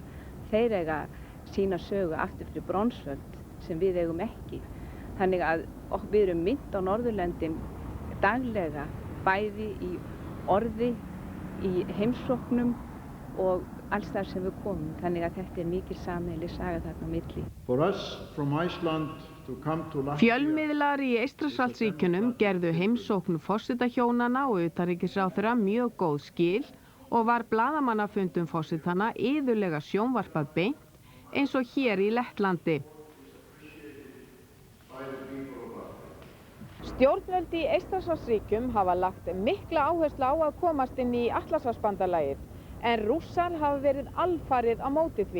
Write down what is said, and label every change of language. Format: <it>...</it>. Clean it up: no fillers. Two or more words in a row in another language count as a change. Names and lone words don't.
<is>Þeir eiga sína sögu aftur fyrir bronsöld sem við eigum ekki. Þannig að við erum minnt á Norðurlöndin daglega, bæði í orði, í heimsóknum og alls þar sem við komum. Þannig að þetta mikil sameiginleg saga þarna á milli.</is> <en>For us from Iceland to come to Latvia.</en> <is>Fjölmiðlar í Eystrasaltsríkjunum gerðu heimsókn forsetahjónanna og utanríkisráðherra mjög góð skil og var blaðamannafundum forsetanna iðulega sjónvarpað beint eins og hér í Lettlandi. Stjórnvöld í Eystrasaltsríkjum hafa lagt mikla áherslu á að komast inn í Atlantshafsbandalagið, en Rússar hafa verið alfarið á móti því.</is>